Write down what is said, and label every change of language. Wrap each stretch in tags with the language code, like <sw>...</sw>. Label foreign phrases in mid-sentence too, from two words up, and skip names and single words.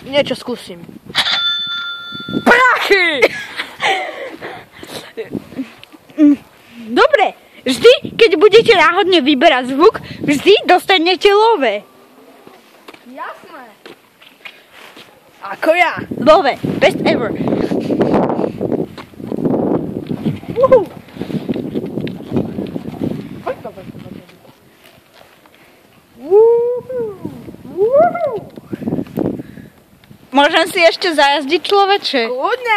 <sk>Niečo skúsim. Prachy! Dobre, vždy, keď budete náhodne vyberať zvuk, vždy dostanete love. Jasné. Ako ja.</sk> <en>Love, best ever.</en> <sk>Môžem si ešte zajazdiť, človeče? Kľudne.</sk>